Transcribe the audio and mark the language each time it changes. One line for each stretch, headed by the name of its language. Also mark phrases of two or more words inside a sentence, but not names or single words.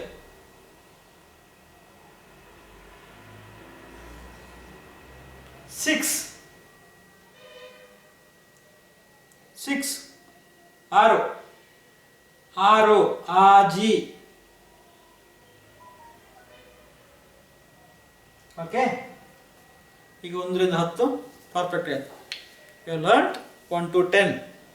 Kannada: 6 6 ಆರು ಆರು ಆಜಿ ಓಕೆ. ಈಗ 1ರಿಂದ 10 ಪರ್ಫೆಕ್ಟ್ ಆಯ್ತು.
English: You learned 1 to 10.